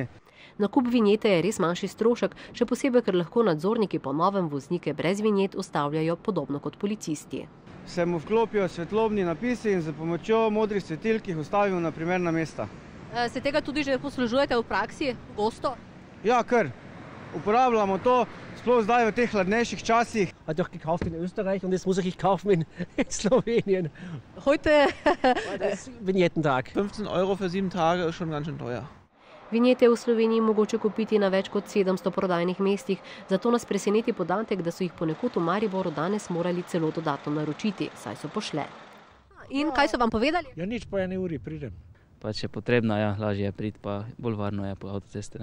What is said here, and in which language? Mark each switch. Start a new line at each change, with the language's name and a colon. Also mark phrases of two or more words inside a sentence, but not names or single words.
Slovenian: Nakup vinjete je res manjši strošek, še posebej, ker lahko nadzorniki po novem voznike brez vinjet ustavljajo podobno kot policisti. Se mu vklopijo svetlobni napisi in z pomočjo modrih svetilk jih ustavijo na primerna mesta. Se tega tudi že poslužujete v praksi, gosto? Ja, kar. Uporabljamo to, sploh zdaj v teh hladnejših časih.
German: Hat doch gekauft in Österreich und jetzt muss ich kaufen in Slowenien. Heute Das ist Vignettentag. 15 € für 7 Tage ist schon ganz schön teuer.
Slovenian: Vinjete v Sloveniji mogoče kupiti na več kot 700 prodajnih mestih, zato nas preseneti podatek, da so jih ponekod v Mariboru danes morali celo dodatno naročiti, saj so pošle. In kaj so vam povedali? Ja, nič po 1 uri pridem. Pa če je potrebno, ja, lažje je priti, pa bolj varno je po avtocesti.